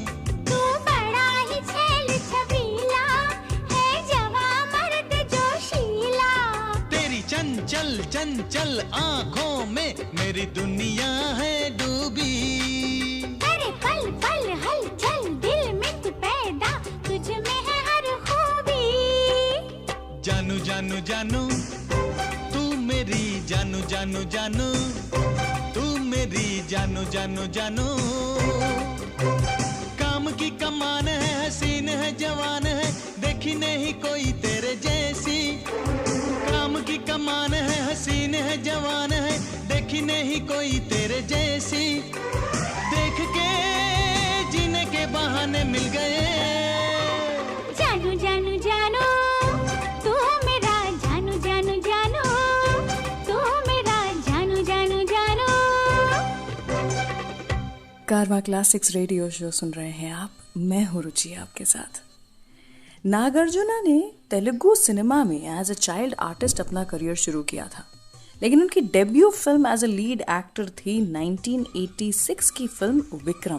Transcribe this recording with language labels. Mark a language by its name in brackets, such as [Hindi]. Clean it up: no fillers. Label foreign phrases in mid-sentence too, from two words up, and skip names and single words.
[Hindi] तू बड़ा ही छैल छबीला है, जवां मर्द जोशीला। तेरी चंचल चंचल आंखों में मेरी दुनिया है डूबी। अरे पल पल हलचल दिल में तू पैदा, तुझ में है हर खूबी। जानू जानू जानू तू मेरी जानू जानू जानू, तू मेरी जानू जानू जानू। काम की कमान है, हसीन है, जवान है, देखी नहीं कोई तेरे जैसी। काम की कमान है, हसीन है, जवान है, देखी नहीं कोई तेरे जैसी। देख के जीने के बहाने मिल गए। जानू जानू जानू तू मेरा जानू जानू जानू, तू मेरा जानू जानू जानू। कारवां क्लासिक्स रेडियो शो सुन रहे हैं आप, मैं हूं रुचि आपके साथ। नागार्जुना ने तेलुगु सिनेमा में [English] as a child artist [Hindi] अपना करियर शुरू किया था, लेकिन उनकी [English] debut film as a lead actor [Hindi] थी 1986 की फिल्म विक्रम।